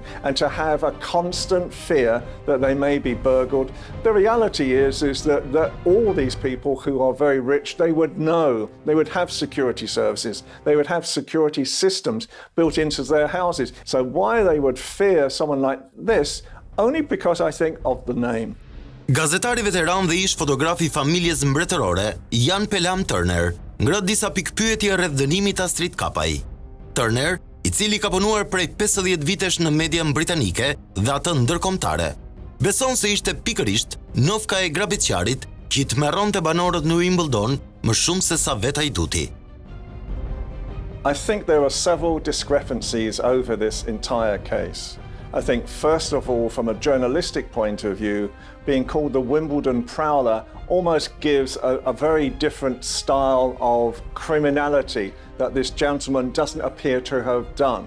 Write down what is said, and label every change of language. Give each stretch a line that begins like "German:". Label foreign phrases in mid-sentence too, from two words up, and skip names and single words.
English: And to have a constant fear that they may be burgled, the reality is that all these people who are very rich, they would know, they would have security services, they would have security systems built into their houses. So why they would fear someone like this, only because I think of the name.
Albanian: Gazetari veteran dhe ish fotografi familjes mbretërore, Jan Pelham Turner, ngrët disa pikpyetje rreth dënimit Astrit Kapaj. Turner, i cili ka punuar prej 50 vitesh në median britanike dhe atë ndërkombëtare, beson se ishte pikërisht nofka e Grabitqarit që i tmerronte banorët në Wimbledon më shumë se sa vetë ai duti.
English: I think there are several discrepancies over this entire case. I think, first of all, from a journalistic point of view, being called the Wimbledon Prowler almost gives a very different style of criminality that this gentleman doesn't appear to have done.